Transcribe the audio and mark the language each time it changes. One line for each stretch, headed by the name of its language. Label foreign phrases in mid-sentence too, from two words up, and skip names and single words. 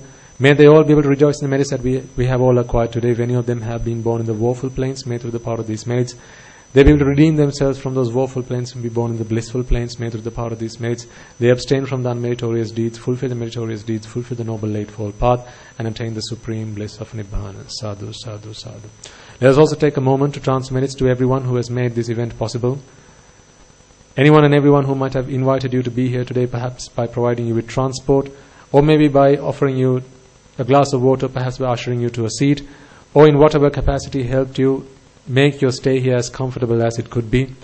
English: May they all be able to rejoice in the merits that we have all acquired today. If any of them have been born in the woeful plains, may through the power of these merits they be able to redeem themselves from those woeful plains and be born in the blissful plains. May through the power of these merits they abstain from the unmeritorious deeds, fulfill the meritorious deeds, fulfill the noble eightfold path, and attain the supreme bliss of Nibbana.
Pali: Sadhu, sadhu, sadhu.
English: Let us also take a moment to transfer merits to everyone who has made this event possible. Anyone and everyone who might have invited you to be here today, perhaps by providing you with transport, or maybe by offering you a glass of water, perhaps by ushering you to a seat, or in whatever capacity helped you make your stay here as comfortable as it could be.